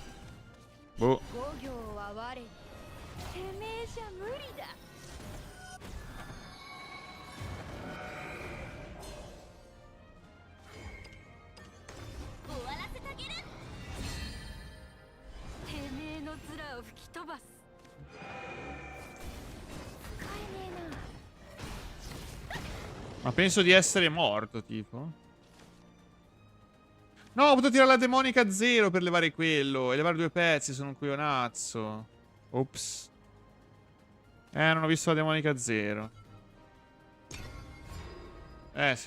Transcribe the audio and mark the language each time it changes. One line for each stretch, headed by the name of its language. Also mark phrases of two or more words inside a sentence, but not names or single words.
Italian: Boh.
Japanese: 五行は我てめえじゃ無理だ。終わらせてあげる。てめえの面を吹き飛ばす。使えねえな。
Italian: Ma penso di essere morto, tipo. No, ho potuto tirare la demonica a 0 per levare quello. E levare 2 pezzi, sono un coglionazzo. Ops. Non ho visto la demonica a 0. Sì.